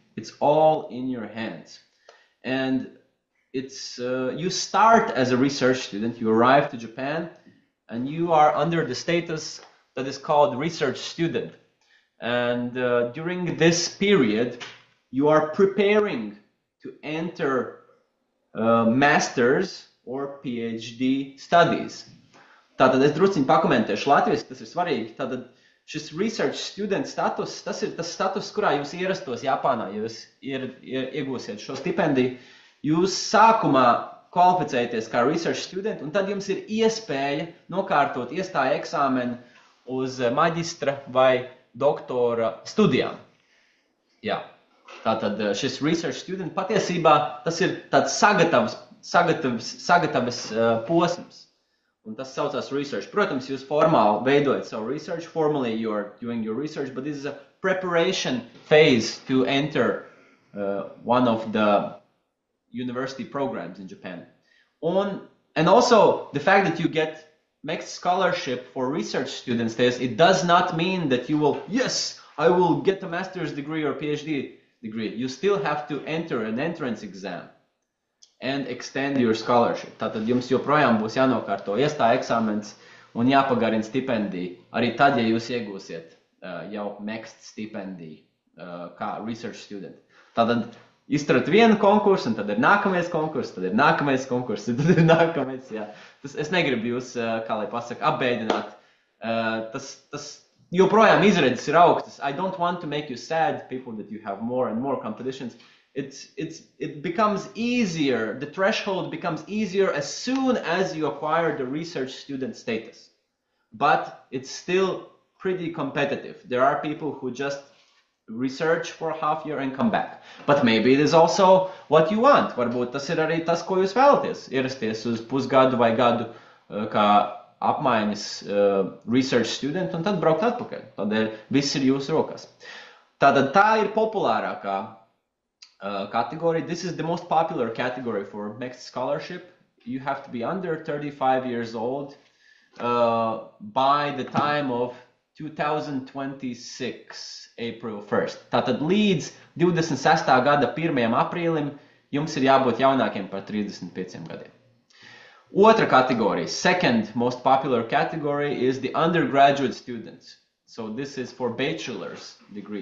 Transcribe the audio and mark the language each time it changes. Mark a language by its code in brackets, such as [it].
[en] It's all in your hands. And it's you start as a research student, you arrive to Japan, and you are under the status that is called research student. And during this period, you are preparing to enter master's or PhD studies. [lv] Tātad es drusciņi pakomentēšu latviski, tas ir svarīgi. Tātad šis research student status, tas ir tas status, kurā jūs ierastos Japānā, ja jūs iegūsiet šo stipendiju. Jūs sākumā kvalificējaties kā research student, un tad jums ir iespēja nokārtot iestāja eksāmenu uz maģistra vai doktora studijām. Jā. Tātad šis research student patiesībā tas ir tāds sagatavas posms. Un tas saucās research. Protams, jūs formāli veidojat savu research. [en] Formally you are doing your research, but this is a preparation phase to enter one of the university programs in Japan. And also the fact that you get mixed scholarship for research students, it does not mean that you will, yes, I will get a master's degree or PhD degree. You still have to enter an entrance exam and extend your scholarship. [lv] Tātad jums joprojām būs jānokārto iestāja eksāmens un jāpagarina stipendija. Arī tad, ja jūs iegūsiet jau mixed stipendiju kā research student. Tātad izturat vienu konkursu, un tad ir nākamais konkurss, tad ir nākamais konkurss, tad ir nākamais, jā. Es negribu jūs, kā lai pasaka, apbēdināt. Tas joprojām izredzes ir augstas. [en] I don't want to make you sad, people, that you have more and more competitions. It becomes easier, the threshold becomes easier as soon as you acquire the research student status. But it's still pretty competitive. There are people who just research for a half year and come back. But maybe it is also what you want. [lv] Varbūt tas ir arī tas, ko jūs vēlaties. Ierasties uz pusgadu vai gadu kā apmaiņas research student un tad braukt atpakaļ. Tādēļ viss ir jūsu rokās. Tātad tā ir populārākā category. [en] This is the most popular category for mixed scholarship. You have to be under 35 years old by the time of 2026, April 1st. [lv] Tātad līdz 26. gada 1. aprīlim jums ir jābūt jaunākiem par 35 gadiem. Otra kategorija, [en] second most popular category, is the undergraduate students. So this is for bachelor's degree.